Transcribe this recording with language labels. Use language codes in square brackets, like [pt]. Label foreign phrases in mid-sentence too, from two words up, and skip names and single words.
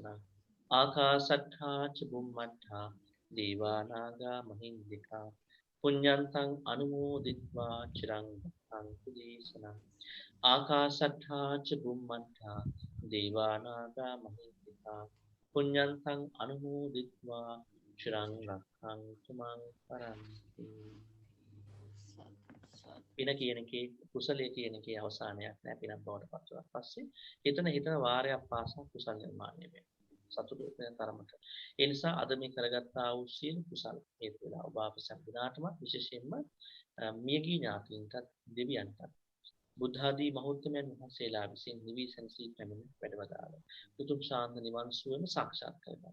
[pi] ආකාසට්ඨා ච බුම්මට්ඨා දේවානාගා මහිත්‍තිකා පුඤ්ඤන්තං අනුමෝදිත්වා චිරං රක්ඛන්තු දේශනං. ආකාසට්ඨා ච බුම්මට්ඨා දේවානාගා මහිත්‍තිකා පුඤ්ඤන්තං අනුමෝදිත්වා චිරං රක්ඛන්තු මං පරන්ති. [si] පින කියන එකේ කුසලයේ කියන එකේ අවසානයක් නෑ. පිනක් බවට පත් වුණාට පස්සේ හිතන වාරයක් පාසා කුසල නිර්මාණය වෙනවා. සතුට වෙන තරමට. ඒ නිසා අද මේ කරගත්තා වූ සියලු කුසල හේතු වෙලා ඔබ අප සම්පූර්ණාටම විශේෂයෙන්ම මියගිය ඥාතීන්ටත් දෙවියන්ටත් බුද්ධ ආදී මහෞත්මයන් වහන්සේලා විසින් නිවි සැනසී පැමිණ වැඩවදාළ උතුම් ශාන්ත නිවන් සුවම සාක්ෂාත් කරගන්න.